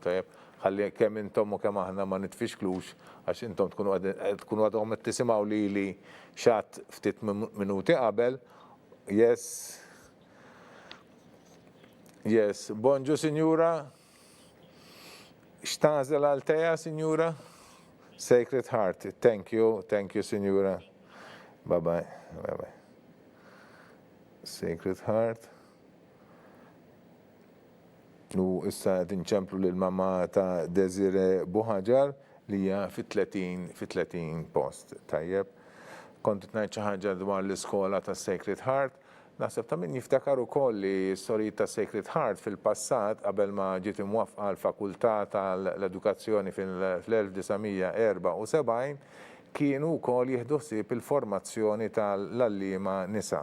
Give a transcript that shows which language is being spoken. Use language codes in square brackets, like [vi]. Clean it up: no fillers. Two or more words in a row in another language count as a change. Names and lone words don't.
[mt] Tajjeb, ħalli kemm intom u kemm aħna ma nitfixklux għax intom tkunu għadhom qed tisimgħu lili xatt ftit minuti qabel. Yes, bonġu, Sinjura. X'tażel għal-teja, Sinjura? Sacred Heart. [en] Thank you, [mt] Sinjura. Bye-bye. Sacred Heart. U issa tinċemplu lill-mamma ta' Desire Buħaġar li hija fit-30 post. Tajjeb. Kont ngħid xi ħaġa dwar l-iskola ta' Sacred Heart. Naħseb ta' min jiftakar ukoll li s-storji ta' Sacred Heart fil-passat qabel ma ġiet imwaffqa l-Fakultà tal-Edukazzjoni fil-1974 kienu wkoll jieħdu ħsieb il-formazzjoni tal-allima nisa.